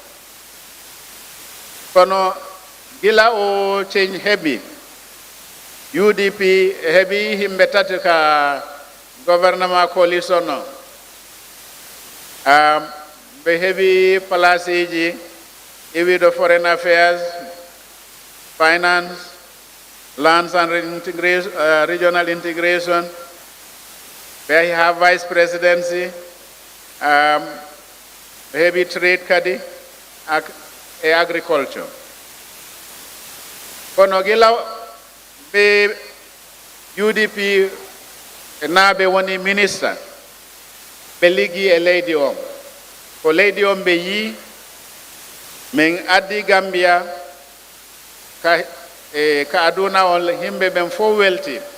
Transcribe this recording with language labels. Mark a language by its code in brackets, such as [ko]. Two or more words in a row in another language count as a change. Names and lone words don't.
[ff] Kono gila o change heɓi, UDP heɓi himɓe tati ka [fr] gouvernement coalition [ff] o, ɓe heɓi place ji iwiɗo [en] foreign affairs, finance, lands and regional integration, where he have vice presidency, heavy trade kadi, agriculture. [ff] Kono gila be UDP naɓe woni minister, ɓe liggi e leydi on. Ko leydi on ɓe yi, min addi Gambia ka aduna on himɓe ɓen fof welti.